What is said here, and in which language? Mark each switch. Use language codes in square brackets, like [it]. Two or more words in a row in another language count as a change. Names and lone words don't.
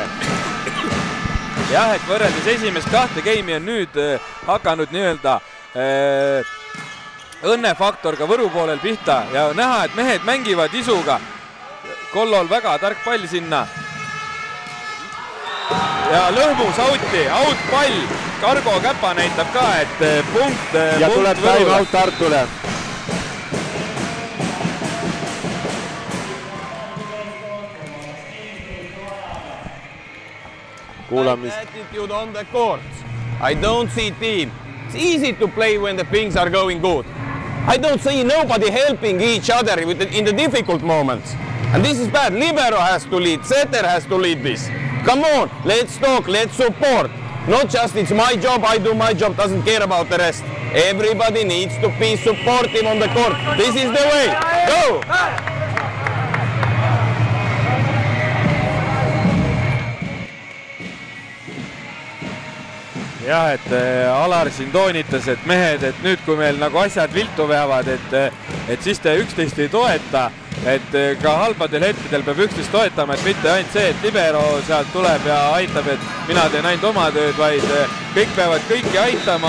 [et] Jah, et võrreldes esimest kahte geimi on nüüd hakanud nii-öelda õnnefaktor ka Võru poolel pihta ja näha, et mehed mängivad isuga. Kollol väga tark pall sinna. Ja lõhmus out pall, Kargo Käpa näitab ka, et punkt ja tuleb [en] time out [et] Tartule. [en] Attitude on the court. I don't see team. It's easy to play when the things are going good. I don't see nobody helping each other in the difficult moments. And this is bad. Libero has to lead, Setter has to lead this. Come on, let's talk, let's support. Not just it's my job, I do my job, doesn't care about the rest. Everybody needs to be supportive on the court. This is the way. Go! [et] Jah, et Alar siin toonitas, et mehed, et nüüd kui meil nagu asjad viltu veavad, et siis te üksteist ei toeta, et ka halbadel hetkedel peab üksteist toetama, et mitte ainult see, et Libero sealt tuleb ja aitab, et mina teen ainult oma tööd, vaid kõik peavad kõiki aitama.